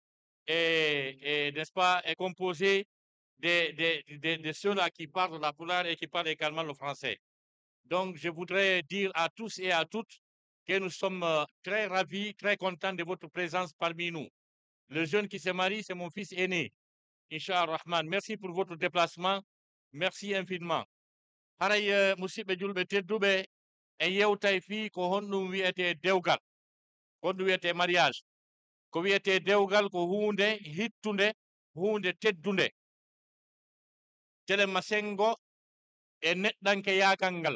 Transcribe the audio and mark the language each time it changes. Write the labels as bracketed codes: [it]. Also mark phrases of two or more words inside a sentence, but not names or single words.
[fr] n'est-ce pas, est composé de ceux-là qui parlent la poulard et qui parlent également le français. Donc, je voudrais dire à tous et à toutes que nous sommes très ravis, très contents de votre présence parmi nous. Le jeune qui se marie, c'est mon fils aîné, Inch'Allah Rahman. Merci pour votre déplacement. Merci infiniment. [ff] Haray musidɓe julɓe tedduɓe en yewtay fii ko honɗum wiyete dewgal, honɗum wiyete mariage. Ko wiyete dewgal ko hunde hittunde, hunde teddunde. Telema sengo e neɗɗanke yaakal ngal.